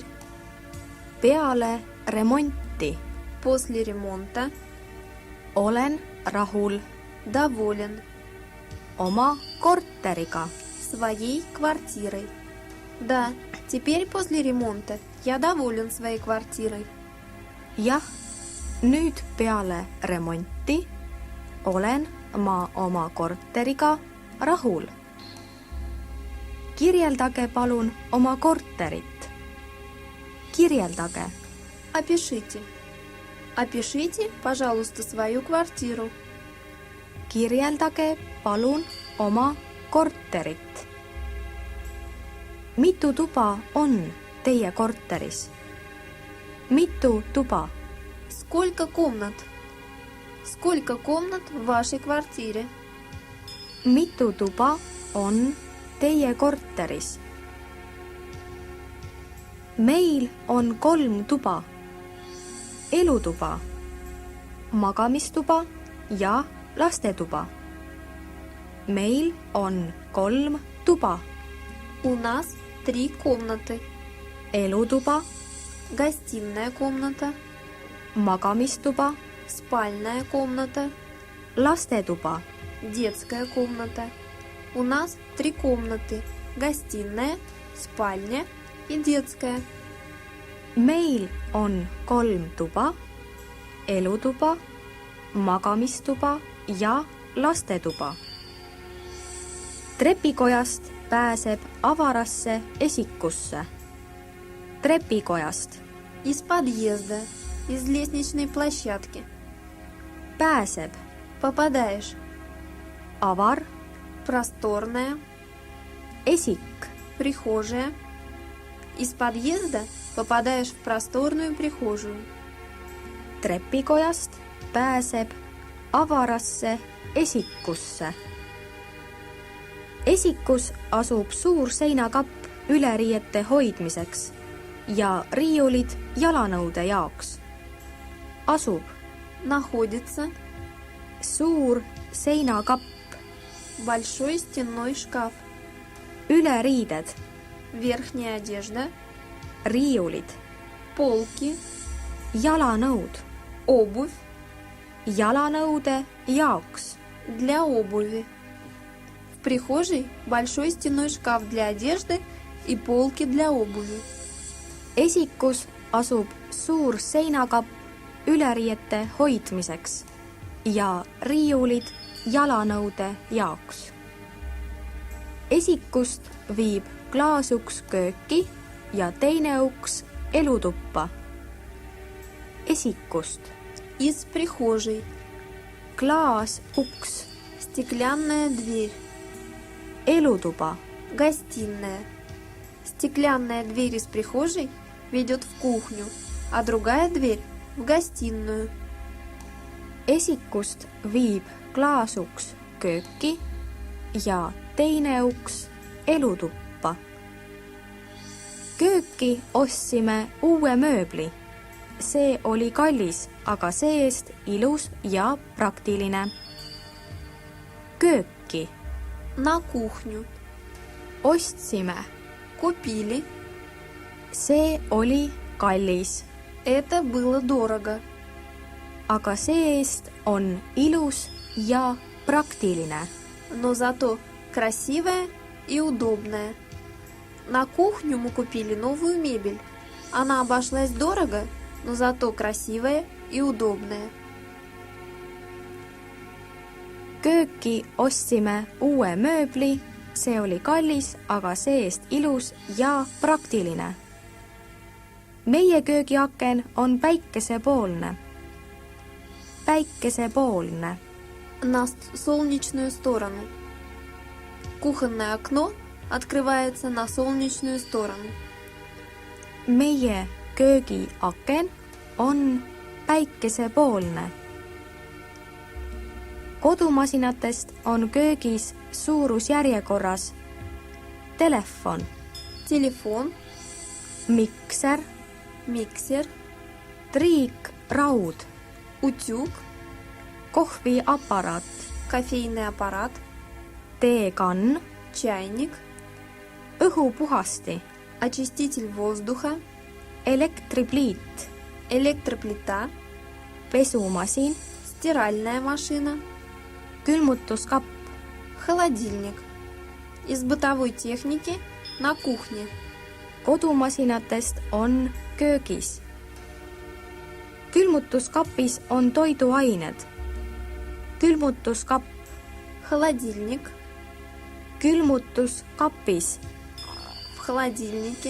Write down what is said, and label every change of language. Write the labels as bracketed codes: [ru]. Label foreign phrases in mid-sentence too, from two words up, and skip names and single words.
[et] peale remonti [ru] после ремонта, [et] olen rahul [ru] доволен [et] oma korteriga. [ru] своей квартирой. Да, теперь после ремонта я доволен своей квартирой. [et] Jah, nüüd peale remonti olen ma oma korteriga rahul. Kirjeldage palun oma korterit. Kirjeldage. [ru] Опишите. Опишите, пожалуйста, свою квартиру. [et] Kirjeldage palun oma korterit. Mitu tuba on teie korteris? Mitu tuba? [ru] Сколько комнат? Сколько комнат в вашей квартире? [et] Mitu tuba on teie korteris? Meil on 3 tuba. Elutuba, magamistuba ja lastetuba. Meil on 3 tuba. [ru] У нас 3 комнаты. [et] Elutuba, [ru] Гостиная комната, [et] magamistuba, [ru] спальная комната, [et] lastetuba. [ru] детская комната. У нас 3 комнаты. Гостиная, спальня и детская. [et] Meil on 3 tuba, elutuba, magamistuba ja lastetuba. Trepikojast pääseb avarasse esikusse. Trepikojast [ru] Из подъезда, из лестничной площадки. [et] pääseb [ru] Попадаешь. [et] avar, [ru] Просторная, [et] esik, [ru] прихожая. Из подъезда попадаешь в просторную прихожую. [et] trepikojast pääseb avarasse esikusse. Esikus asub suur seinakapp üleriiete hoidmiseks ja riiulid jalanõude jaoks. Asub [ru] Находится [et] suur seinakapp, [ru] большой стенной шкаф. [et] üleriided, [ru] Верхняя одежда, [et] riiulid, [ru] полки, [et] jalanõud, [ru] обувь [et] jalanõude jaoks. [ru] для обуви. В прихожей большой стенной шкаф для одежды и полки для обуви. [et] Esikus asub suur seinakapp üleriiete hoidmiseks ja riiulid jalanõude jaoks. Esikust viib klaasuks kööki ja teine uks elutuppa. Esikust [ru] Из прихожей [et] klaasuks, [ru] стеклянная дверь, [et] elutuba, [ru] гостиная. Стеклянная дверь из прихожей ведет в кухню, а другая дверь в гостиную. [et] esikust viib klaasuks kööki ja teine uks elutuppa. Kööki ostsime uue mööbli. See oli kallis, aga see-eest ilus ja praktiline. Kööki [ru] На кухню. [et] ostsime. [ru] Купили. [et] See oli kallis, [ru] Это было дорого. [et] aga see-eest on ilus ja praktiline. [ru] Но зато красивая и удобная. На кухню мы купили новую мебель. Она обошлась дорого, но зато красивая и удобная. [et] Kööki ostsime uue mööbli. See oli kallis, aga see-eest ilus ja praktiline. Meie köögiaken on päikesepoolne. Päikesepoolne. [ru] На солнечную сторону. Кухонное окно открывается на солнечную сторону. [et] Meie köögiaken on päikesepoolne. Kodumasinatest on köögis suurusjärjekorras telefon, [ru] Телефон, [et] mikser, [ru] миксер, [et] triikraud, [ru] утюг, [et] kohviaparaat, [ru] кофейный аппарат, [et] teekann, [ru] чайник, [et] õhupuhasti, [ru] очиститель воздуха, [et] elektripliit, [ru] электроплита, [et] pesumasin, [ru] стиральная машина, [et] külmutuskapp, [ru] холодильник. Из бытовой техники на кухне. [et] kodumasinatest on köögis. Külmutuskapis on toiduained. Külmutuskapp, [ru] Холодильник. [et] külmutuskapis [ru] В холодильнике.